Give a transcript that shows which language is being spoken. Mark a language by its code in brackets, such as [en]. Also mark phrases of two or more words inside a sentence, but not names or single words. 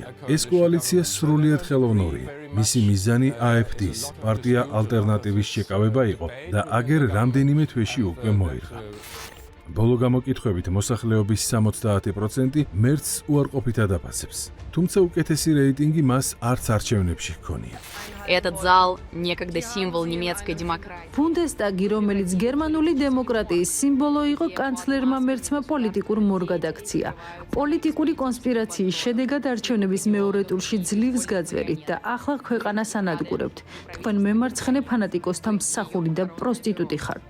[ka] ეს კოალიცია სრულიად ხელოვნურია. მისი მიზანი AfD-ის, პარტია ალტერნატივის შეკავება იყო და აგერ რამდენიმე თვეში უკვე მოიღო. ბოლო გამოკითხვებით მოსახლეობის 70% მერცს უარყოფით ადაფასებს. თუმცა უკეთესი რეიტინგი მას არც არჩევნებში ჰქონია. [ru] Этот зал некогда символ немецкой демократии. [ka] ბუნდესტაგი, რომელიც გერმანული დემოკრატიის სიმბოლო იყო, კანცლერმა მერცმა პოლიტიკურ მორგად აქცია. პოლიტიკური კონსპირაციის შედეგად არჩევნების მეორე ტურში ძლივს გაძვერით და ახლა ქვეყანა სანადგურებთ. თქვენ მემარცხენე ფანატიკოსთა მსახური და პროსტიტუტი ხართ.